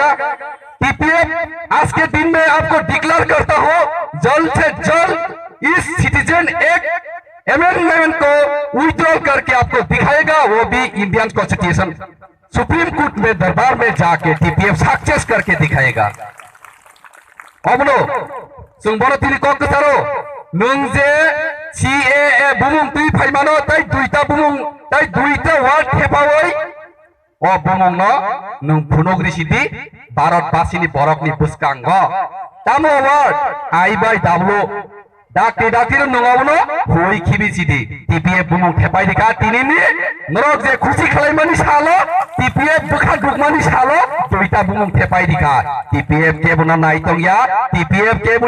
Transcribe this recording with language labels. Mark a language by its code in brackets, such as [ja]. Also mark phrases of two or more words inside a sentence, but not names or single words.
[hi] टीपीएफ आज के दिन में आपको डिक्लेयर करता हो जल्द से जल्द इस [en] citizen act amendment [hi] को विथड्रॉल करके आपको दिखाएगा वो भी [en] Indian Constitution Supreme Court [hi] में दरबार में जाके टीपीएफ सक्सेस करके दिखाएगा। [brx] अब लो सुंबनो तिनी कक कसारो नों जे सीएए बुमुं तुई फाइमानो तै दुइता बुमुं तै दुइता वर्ड हेपावै ओ बुमुं न नों फुनग्रि सिदि भारतबासिनि बरकनि बुसकांग तामो वर्ड आइबाय दाबलो डाक्टर नङावनो होई खिबि सिदि टीपीएफ बुमुं हेपाय दिका तिनिनि नरक जे खुशी खालायमानि सालो टीपीएफ बुखा दुखमानि सालो दुइता बुमुं हेपाय दिका टीपीएफ के बुना नाइतंया टीपीएफ के